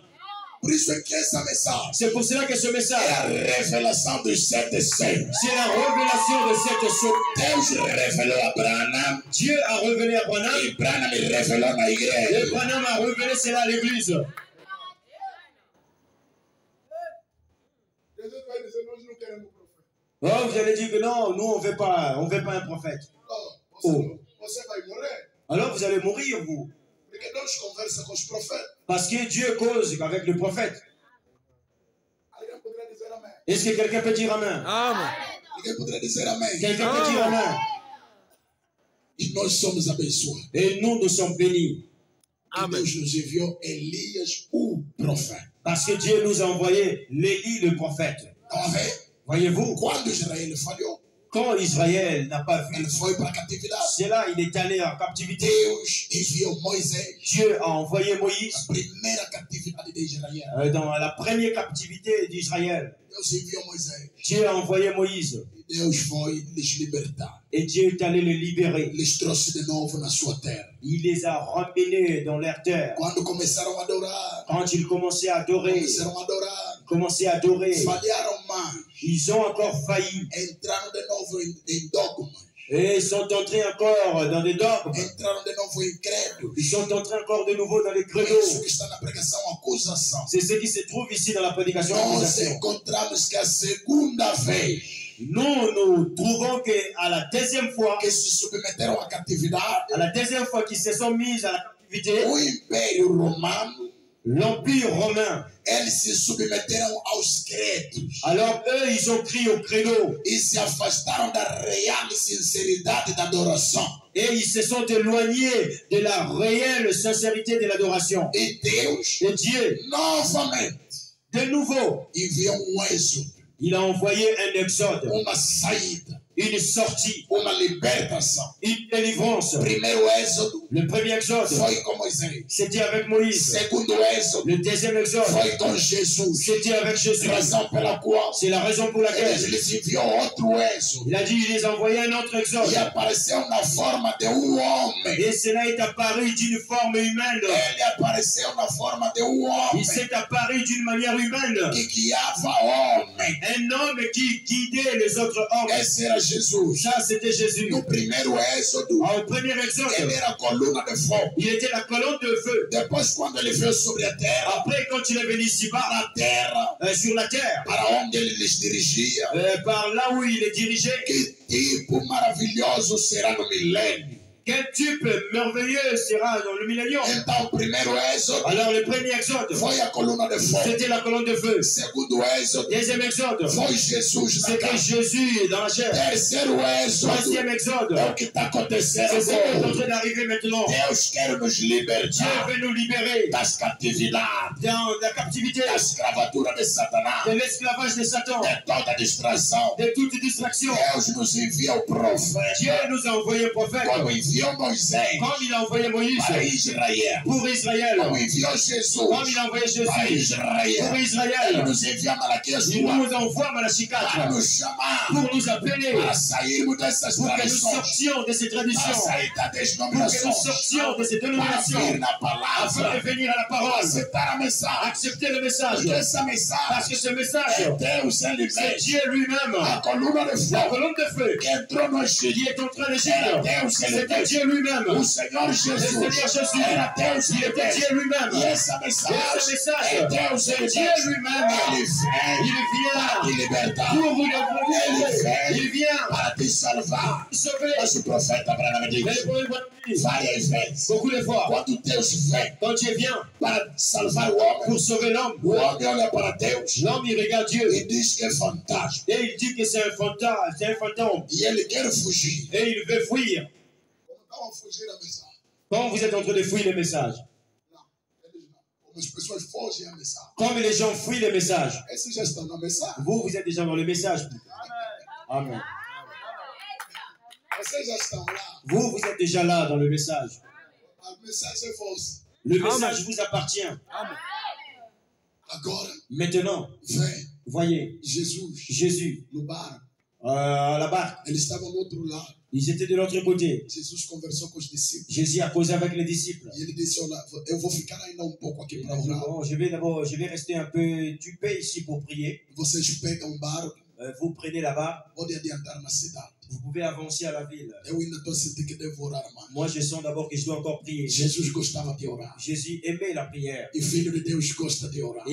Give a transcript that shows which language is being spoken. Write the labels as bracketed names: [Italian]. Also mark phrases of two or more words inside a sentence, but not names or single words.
[Portuguese] Por isso é que essa mensagem [French] C'est pour cela que ce [Portuguese] é [French] message, [Portuguese] a revelação dos 7 selos. [French] c'est la révélation de cette chose. [Portuguese] Deus revelou a Abraão [French] Dieu a révélé à Abraham [Portuguese] e Abraão me revelou na [French] et [Portuguese] igreja. [French] Abraham a révélé cela à l'église. [Portuguese] Jesus vai dizer, nós não queremos profeta. [French] Oh, vous allez dire que non, nous on veut pas un prophète. [Portuguese] Você vai morrer. [French] Alors vous allez mourir vous. [Portuguese] Porque Deus conversa com os profetas. [French] Parce que Dieu cause avec le prophète. [Portuguese] Alguém poderia dizer amém. [French] Est-ce que quelqu'un peut dire amen? Amen. [Portuguese] Ninguém poderia dizer amém. [French] Quelqu'un peut dire amen? [Portuguese] E nós somos abençoados. [French] Et nous sommes bénis. [Portuguese] E Amen. Deus nos enviou Elias, o profeta. [French] Parce que Dieu nous a envoyé l'Élie, le prophète. [Portuguese] Estão a ver? [French] Voyez-vous, [Portuguese] Quando Israel falhou, [French] quand Israël n'a pas vu [Portuguese] ele foi para a catividade. [French] cela, il est allé en captivité. [Portuguese] Deus enviou Moisés. [French] Dieu a envoyé Moïse [Portuguese] A primeira catividade de Israel. [French] dans la première captivité d'Israël. [Portuguese] Deus enviou Moisés. [French] Dieu a envoyé Moïse [Portuguese] E Deus foi les libertar. [French] et Dieu est allé le libérer. [Portuguese] Les trouxe de novo na sua terra. [French] Il les a ramenés dans leur terre. [Portuguese] Quando começaram a adorar, [French] Quand ils commençaient à adorer, [Portuguese] falharam mais. [French] ils ont encore failli. [Portuguese] Entraram de novo em dogmas. [French] Et ils sont entrés encore dans des dogmes. [Portuguese] Entraram de novo em credos. [French] Ils sont entrés encore de nouveau dans les [Portuguese] É isso [French] credos. [Portuguese] que está na pregação, acusação. [French] C'est ce qui se trouve ici dans la prédication. [Portuguese] Nós [French] Accusation. [Portuguese] encontramos que a segunda vez [French] Nous trouvons qu'à la deuxième fois, [Portuguese] que se submeteram à catividade, [French] qu'ils se sont mis à la captivité, [Portuguese] o Império Romano, [French] l'Empire romain, [Portuguese] eles se submeteram aos credos [French] alors eux, ils ont crié au credo [Portuguese] e se afastaram da real sinceridade da adoração. [French] et ils se sont éloignés de la réelle sincérité de l'adoration. [Portuguese] E Deus, [French] Et Dieu, [Portuguese] novamente, [French] de nouveau, [Portuguese] enviou êxodo, [French] il a envoyé un exode, [Portuguese] uma saída, [French] une sortie, [Portuguese] uma libertação. [French] une délivrance. [Portuguese] Primeiro êxodo [French] Le premier exode, [Portuguese] foi com Moisés. [French] c'était avec Moïse. [Portuguese] Segundo êxodo [French] Le deuxième exode, [Portuguese] foi com Jesus. [French] c'était avec Jésus. [Portuguese] Razão pela qual [French] C'est la raison pour [Portuguese] ele [French] laquelle [Portuguese] lhes enviou outro êxodo. [French] il a dit il les a envoyé un autre exode. [Portuguese] E apareceu na forma de homem. [French] Et cela est apparu d'une forme humaine. [Portuguese] Ele apareceu na forma de homem [French] Il s'est apparu d'une manière humaine. [Portuguese] que guiava homem. [French] Un homme qui guidait les autres hommes. [Portuguese] Esse era Jesus. [French] Ça, c'était Jésus. [Portuguese] No primeiro êxodo, [French] Au premier [Portuguese] ele [French] exode, [Portuguese] era a coluna de fogo. [French] il était la colonne de feu. [Portuguese] Depois, quando ele veio sobre a terra, [French] Après, quand il est venu ici-bas, [Portuguese] na terra, [French] sur la terre, [Portuguese] para onde ele lhes dirigia, [French] par là où il est dirigé, [Portuguese] que tipo maravilhoso será no milênio. [French] quel type merveilleux sera dans le millénium. [Portuguese] Então, o primeiro êxodo [French] Alors, le premier exode, [Portuguese] foi a coluna de fogo. [French] c'était la colonne de feu. [Portuguese] Segundo êxodo, [French] Deuxième exode, [Portuguese] foi Jesus na [French] c'était [Portuguese] carne. [French] Jésus dans la chair. [Portuguese] Terceiro êxodo, [French] Troisième exode, [Portuguese] é o que está acontecendo [French] c'est ce qui est en [Portuguese] agora. [French] train d'arriver maintenant. [Portuguese] Deus quer nos [French] Dieu [Portuguese] libertar [French] veut nous libérer [Portuguese] das catividades, [French] dans la captivité, [Portuguese] da escravatura de Satanás, [French] de l'esclavage de Satan, [Portuguese] de toda distração. [French] de toute distraction. [Portuguese] Deus nos envia o profeta. [French] Dieu nous a envoyé un prophète. [Portuguese] Quando envia enviou Moisés [French] Comme il a envoyé Moïse [Portuguese] para Israel, [French] pour Israël. [Portuguese] como enviou Jesus [French] Comme il a envoyé Jésus [Portuguese] para [French] pour [Portuguese] Israel, ele [French] Israël. [Portuguese] nos envia Malaquias [French] Il [Portuguese] 3 [French] nous envoie Malachie [Portuguese] para 4 nos chamar, [French] pour nous appeler, [Portuguese] para sairmos dessas [French] pour que nous [Portuguese] tradições, [French] sortions de ces [Portuguese] para [French] traditions, [Portuguese] sair da [French] pour que nous [Portuguese] denominação, [French] sortions de ces [Portuguese] para [French] dénominations, [Portuguese] vir na [French] afin [Portuguese] palavra, [French] de venir à la parole, [Portuguese] aceitar a mensagem. [French] accepter le message. [Portuguese] Porque essa [French] Parce que [Portuguese] mensagem [French] ce message, [Portuguese] é Deus ele [French] c'est [Portuguese] mesmo. [French] Dieu lui-même, [Portuguese] A coluna de [French] la [Portuguese] fogo [French] colonne de feu [Portuguese] que entrou no Egito [French] qui est entré en [Portuguese] era [French] Égypte. [Portuguese] Deus ele [French] C'était [Portuguese] mesmo. [French] Dieu lui-même. [Portuguese] O Senhor [French] Le [Portuguese] Jesus [French] Seigneur Jésus, [Portuguese] era Deus [French] il [Portuguese] ele [French] était Dieu [Portuguese] mesmo. [French] lui-même. [Portuguese] E essa [French] Et ce [Portuguese] mensagem [French] message, [Portuguese] é Deus [French] c'est [Portuguese] ele [French] Dieu [Portuguese] mesmo. [French] lui-même. [Portuguese] Ele [French] Il [Portuguese] vem para te [French] vient [Portuguese] libertar. [French] pour vous délivrer. Il vient [Portuguese] Para te salvar. [French] pour sauver. [Portuguese] Mas o profeta Abraão me [French] Mais [Portuguese] disse [French] pour le [Portuguese] várias vezes, [French] beaucoup de fois, [Portuguese] quando Deus vem [French] quand Dieu vient [Portuguese] para salvar o homem, [French] pour sauver l'homme, [Portuguese] o homem olha para Deus [French] l'homme il regarde Dieu [Portuguese] e diz que é fantasma. [French] et il dit que c'est un fantôme, [Portuguese] E ele quer fugir. [French] et il veut fuir. [Portuguese] Como fugir da mensagem? [French] Quand vous êtes en train de fuir le message, [Portuguese] Não, eles não. Como as pessoas fogem à mensagem. [French] comme les gens fuient le message, [Portuguese] Esses já estão na mensagem. [French] vous êtes déjà dans le message. Amen. [Portuguese] Vocês já estão lá. [French] Vous êtes déjà là dans le message. [Portuguese] A mensagem é vossa. [French] Le message vous appartient. [Portuguese] Agora, [French] Maintenant, [Portuguese] vem [French] voyez, [Portuguese] Jesus [French] Jésus, [Portuguese] no barco. [French] à la barque, [Portuguese] Eles estavam no outro lado. [French] ils étaient de l'autre côté. [Portuguese] Jesus conversou com os discípulos. [French] Jésus a causé avec les disciples. [Portuguese] E ele disse, olha, eu vou ficar ainda pouco aqui [French] Il [Portuguese] para [French] a dit, [Portuguese] orar. [French] bon, je vais rester un peu occupé ici pour prier. [Portuguese] Vocês pegam um barco, [French] Vous prenez là-bas, [Portuguese] podem adiantar na cidade. [French] vous pouvez avancer à la ville. [Portuguese] Eu ainda estou sentindo que devo orar mais. [French] Moi, je sens d'abord que je dois encore prier. [Portuguese] Jesus gostava de orar. [French] Jésus aimait la prière. [Portuguese] E filho de Deus gosta de orar.